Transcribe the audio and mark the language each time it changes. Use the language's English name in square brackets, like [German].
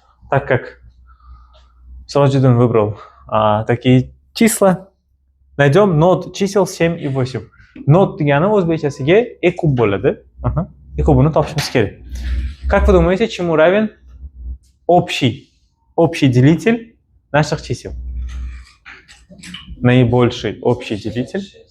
[Russian] Так как Сироджиддин выбрал такие числа, найдем нод чисел 7 и 8. [Uzbek] Нод degani o'zbekchasiga ekub bo'ladi. Ekubini topishimiz kerak. [Russian] Как вы думаете, чему равен общий делитель наших чисел? Наибольший общий делитель?